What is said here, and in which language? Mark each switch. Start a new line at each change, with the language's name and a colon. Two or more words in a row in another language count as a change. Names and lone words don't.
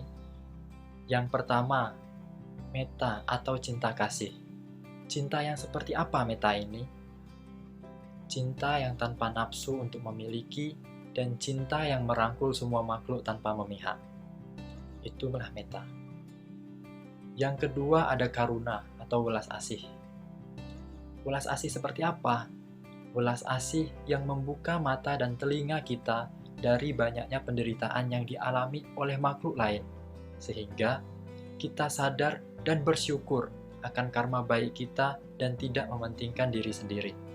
Indonesian: Yang pertama, metta atau cinta kasih. Cinta yang seperti apa metta ini? Cinta yang tanpa nafsu untuk memiliki dan cinta yang merangkul semua makhluk tanpa memihak. Itulah metta. Yang kedua ada karuna atau welas asih. Welas asih seperti apa? Welas asih yang membuka mata dan telinga kita dari banyaknya penderitaan yang dialami oleh makhluk lain, sehingga kita sadar dan bersyukur akan karma baik kita dan tidak mementingkan diri sendiri.